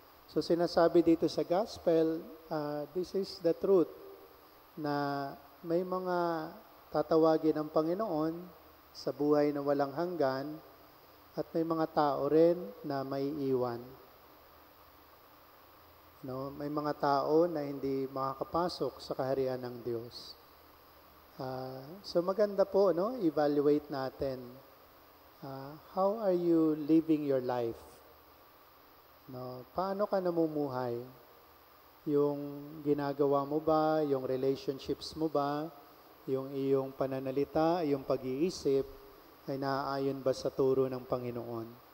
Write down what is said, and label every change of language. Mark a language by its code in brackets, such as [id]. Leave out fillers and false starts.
[tl] So sinasabi dito sa gospel, [en] this is the truth, [tl] na may mga tatawagin ng Panginoon sa buhay na walang hanggan at may mga tao rin na may iwan. No? May mga tao na hindi makakapasok sa kaharian ng Diyos. So maganda po, no? Evaluate natin. [en] How are you living your life? [tl] No? Paano ka namumuhay? Yung ginagawa mo ba, yung relationships mo ba, yung iyong pananalita, yung pag-iisip, ay naaayon ba sa turo ng Panginoon?